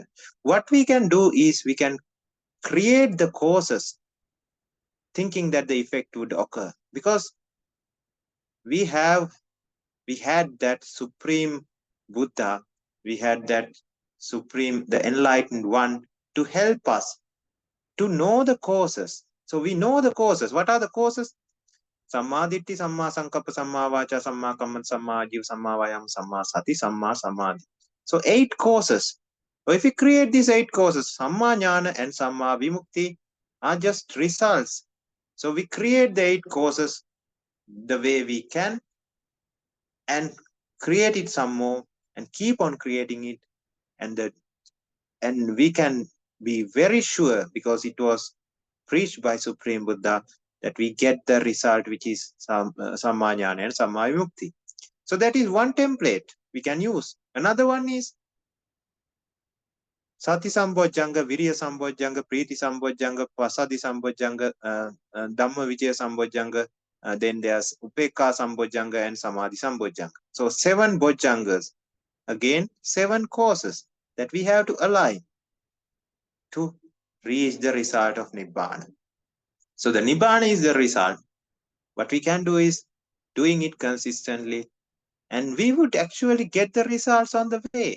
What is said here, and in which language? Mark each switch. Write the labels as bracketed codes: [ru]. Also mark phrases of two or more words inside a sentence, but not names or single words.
[en] What we can do is we can create the causes thinking that the effect would occur, because we had that supreme Buddha, we had that supreme, the enlightened one, to help us to know the causes. So we know the causes. What are the causes? [pi] Samma Ditthi, Samma Sankappa, Samma Vacha, Samma Kamma, Samma Ajiva, Samma Vayam, Samma Sati, Samma Samadhi. [en] So 8 courses. So if we create these 8 courses, [pi] Samma Jnana [en] and [pi] Samma Vimukti [en] are just results. So we create the 8 courses the way we can and create it some more and keep on creating it, and we can be very sure, because it was preached by Supreme Buddha, that we get the result which is [pi] Samma Jnana [en] and [pi] Samma Vimukti. [en] So that is one template we can use. Another one is [pi] Sati Sambojjanga, Virya Sambojjanga, Priti Sambojjanga, Pasadi Sambojjanga, Dhamma Vijaya Sambojjanga, [en] then there's [pi] Upekka Sambojjanga and Samadhi Sambojjanga. [en] So 7 Bojjangas. Again, 7 courses that we have to align to reach the result of Nibbana. So the Nibbana is the result. What we can do is doing it consistently, and we would actually get the results on the way.